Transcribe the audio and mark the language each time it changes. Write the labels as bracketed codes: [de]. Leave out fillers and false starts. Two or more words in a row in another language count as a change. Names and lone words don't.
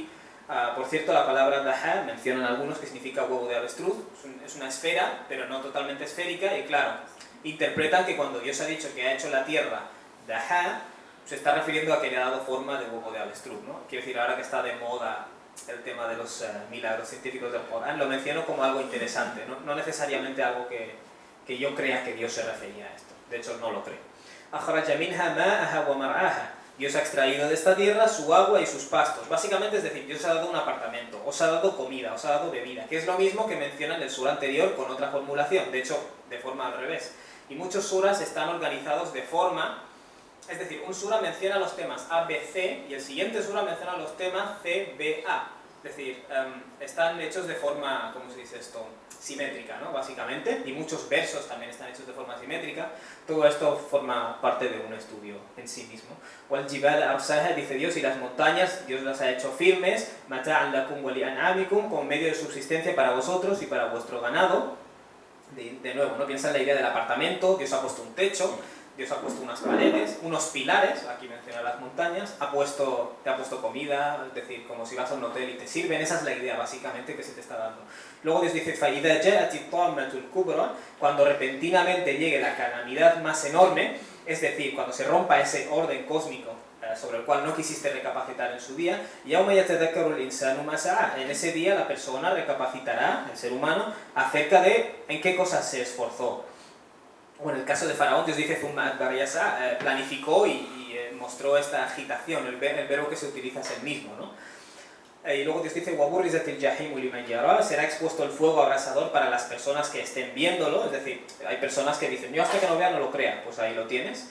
[es] Por cierto, la palabra daha mencionan algunos que significa huevo de avestruz, es una esfera, pero no totalmente esférica, y claro, interpretan que cuando Dios ha dicho que ha hecho la tierra daha, se está refiriendo a que le ha dado forma de huevo de avestruz, ¿no? Quiero decir, ahora que está de moda el tema de los milagros científicos del Corán, lo menciono como algo interesante, no necesariamente algo que yo crea que Dios se refería a esto, de hecho no lo creo. [ar] أخرج منها ماءها ومرعاها. [es] Dios ha extraído de esta tierra su agua y sus pastos. Básicamente es decir, Dios ha dado un apartamento, os ha dado comida, os ha dado bebida, que es lo mismo que menciona en el sura anterior con otra formulación, de hecho, de forma al revés. Y muchos suras están organizados de forma, es decir, un sura menciona los temas A, B, C y el siguiente sura menciona los temas C, B, A. Es decir, están hechos de forma, ¿cómo se dice esto? Simétrica, ¿no? Básicamente, y muchos versos también están hechos de forma simétrica. Todo esto forma parte de un estudio en sí mismo. [ar] وَالْجِبَالَ أَرْسَاهَا, [es] dice Dios, y las montañas, Dios las ha hecho firmes, [ar] مَتَاعًا لَكُمْ وَلِأَنْعَامِكُمْ, [es] con medio de subsistencia para vosotros y para vuestro ganado. De nuevo, ¿no? Piensa en la idea del apartamento, Dios ha puesto un techo, Dios ha puesto unas paredes, unos pilares, aquí menciona las montañas, te ha puesto comida, es decir, como si vas a un hotel y te sirven, esa es la idea básicamente que se te está dando. Luego Dios dice, [ar] فَإِذَا جَاءَتِ الطَّامَّةُ الْكُبْرَى, [es] cuando repentinamente llegue la calamidad más enorme, es decir, cuando se rompa ese orden cósmico sobre el cual no quisiste recapacitar en su día, [ar] يَوْمَ يَتَذَكَّرُ الْإِنسَانُ مَا سَعَى, [es] en ese día la persona recapacitará, el ser humano, acerca de en qué cosas se esforzó. O en el caso de Faraón, Dios dice planificó y mostró esta agitación, el verbo que se utiliza es el mismo, ¿no? Y luego Dios dice será expuesto el fuego abrasador para las personas que estén viéndolo, es decir, hay personas que dicen, yo hasta que no vea no lo crea, pues ahí lo tienes.